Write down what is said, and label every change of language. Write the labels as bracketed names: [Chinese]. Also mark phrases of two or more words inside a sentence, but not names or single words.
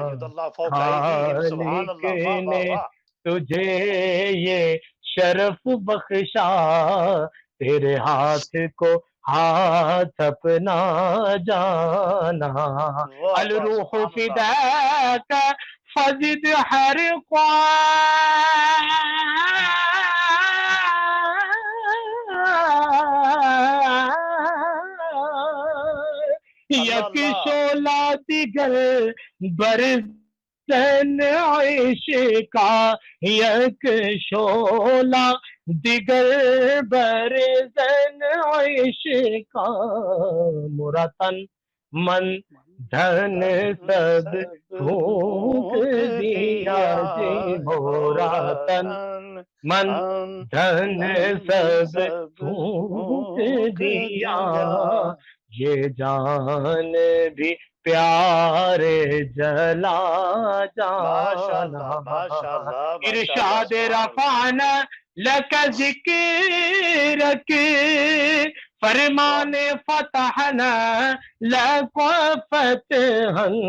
[Urdu] خالق نے تجھے یہ شرف بخشا، تیرے ہاتھ کو ہاتھ اپنا جانا، [Arabic] الروح فداک [Persian] فزد ہر یک شعلہ دیگر برزن عشقا، یک شعلہ دیگر برزن عشقا، [Urdu] مرتن من دھن سب پھونک دیا جی، مرتن من دھن سب پھونک دیا، یہ جان بھی پیار جلا جانا، ارشاد [Arabic] رفعنا لک ذکرک، [Urdu] فرمان [Arabic] فتحنا لک فتحا،